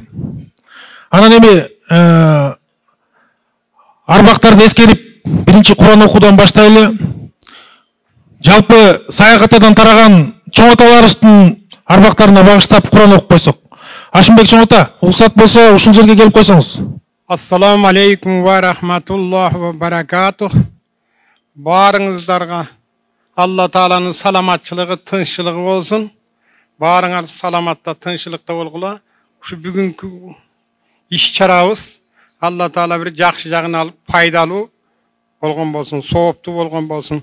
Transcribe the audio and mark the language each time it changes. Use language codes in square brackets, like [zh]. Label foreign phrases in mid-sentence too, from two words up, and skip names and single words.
[ky] Анан эми арбактарды эскерип, биринчи Куран окуудан баштайлы. Жалпы саякатадан тараган чоң аталарыбыздын арбактарына багыштап Куран окуп койсок. Ашымбек чоң ата, уруксат болсо ушул жерге келип койсоңуз. [ar] السلام عليكم ورحمة الله وبركاته. [ky] Барыңыздарга Алла Тааланын саламатчылыгы, тынччылыгы болсун. Барыңар саламатта, тынччылыкта болгула. Ушу бүгүнкү иш-чарабыз Алла Таала бир жакшы жагын алып, пайдалуу болгон болсун, сооптуу болгон болсун.